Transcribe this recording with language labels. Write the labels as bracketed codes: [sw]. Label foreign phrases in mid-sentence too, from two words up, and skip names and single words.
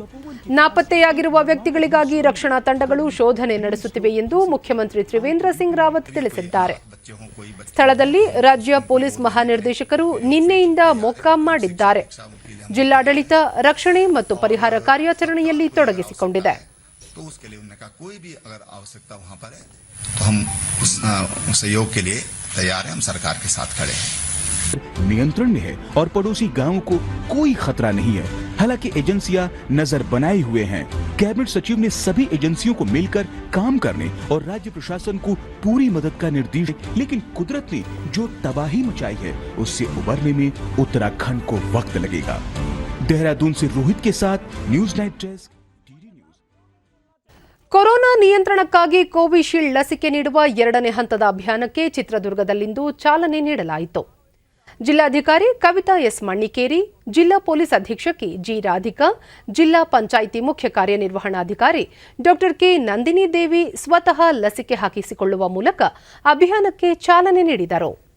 [kn] ನಾಪತ್ತೆಯಾಗಿರುವ ವ್ಯಕ್ತಿಗಳಿಗಾಗಿ ರಕ್ಷಣಾ ತಂಡಗಳು ಶೋಧನೆ ನಡೆಸುತ್ತಿವೆ ಎಂದು ಮುಖ್ಯಮಂತ್ರಿ ತ್ರಿವೇಂದ್ರ ಸಿಂಗ್ ರಾವತ್ ತಿಳಿಸಿದ್ದಾರೆ. ಸ್ಥಳದಲ್ಲಿ ರಾಜ್ಯ ಪೊಲೀಸ್ ಮಹಾನಿರ್ದೇಶಕರು ನಿನ್ನೆಯಿಂದ ಮೊಕ್ಕಾಂ ಮಾಡಿದ್ದಾರೆ. ಜಿಲ್ಲಾಡಳಿತ ರಕ್ಷಣೆ ಮತ್ತು ಪರಿಹಾರ ಕಾರ್ಯಾಚರಣೆಯಲ್ಲಿ ತೊಡಗಿಸಿಕೊಂಡಿದೆ. [hi] नियंत्रण में है और पड़ोसी गांवों को कोई खतरा नहीं है. हालांकि एजेंसियां नजर बनाए हुए हैं. कैबिनेट सचिव ने सभी एजेंसियों को मिलकर काम करने और राज्य प्रशासन को पूरी मदद का निर्देश, लेकिन कुदरत ने जो तबाही मचाई है उससे उबरने में उत्तराखंड को वक्त लगेगा. देहरादून से रोहित के साथ न्यूज नाइट डेस्क. [kn] ಕೊರೋನಾ ನಿಯಂತ್ರಣಕ್ಕಾಗಿ ಕೋವಿಶೀಲ್ಡ್ ಲಸಿಕೆ ನೀಡುವ 2ನೇ ಹಂತದ ಅಭಿಯಾನಕ್ಕೆ ಚಿತ್ರದುರ್ಗದಲ್ಲಿಂದು ಚಾಲನೆ ನೀಡಲಾಯಿತು. ಜಿಲ್ಲಾಧಿಕಾರಿ ಕವಿತಾ ಎಸ್ ಮಣ್ಣಿಕೇರಿ, ಜಿಲ್ಲಾ ಪೊಲೀಸ್ ಅಧೀಕ್ಷಕಿ ಜಿ ರಾಧಿಕಾ, ಜಿಲ್ಲಾ ಪಂಚಾಯಿತಿ ಮುಖ್ಯ ಕಾರ್ಯನಿರ್ವಹಣಾಧಿಕಾರಿ ಡಾ ಕೆ ನಂದಿನಿ ದೇವಿ ಸ್ವತಃ ಲಸಿಕೆ ಹಾಕಿಸಿಕೊಳ್ಳುವ ಮೂಲಕ ಅಭಿಯಾನಕ್ಕೆ ಚಾಲನೆ ನೀಡಿದರು.